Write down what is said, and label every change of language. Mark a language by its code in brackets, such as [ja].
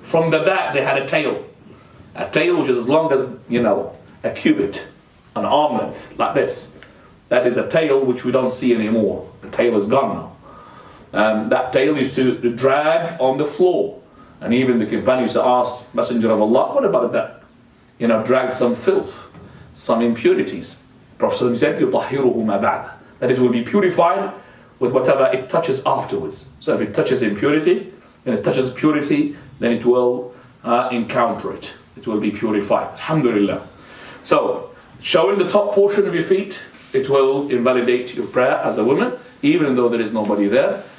[en] From the back they had a tail which is as long as a cubit, an arm length, like this. That is a tail which we don't see anymore. The tail is gone now. And that tail used to drag on the floor. And even the companions used to ask Messenger of Allah, what about that? Drag some filth, some impurities. Prophet said, [ar] يُطَهِّرُهُ مَا بَعْدَ. [en] That it will be purified with whatever it touches afterwards. So if it touches impurity, then it will encounter it. It will be purified. Alhamdulillah. So, showing the top portion of your feet, it will invalidate your prayer as a woman, even though there is nobody there.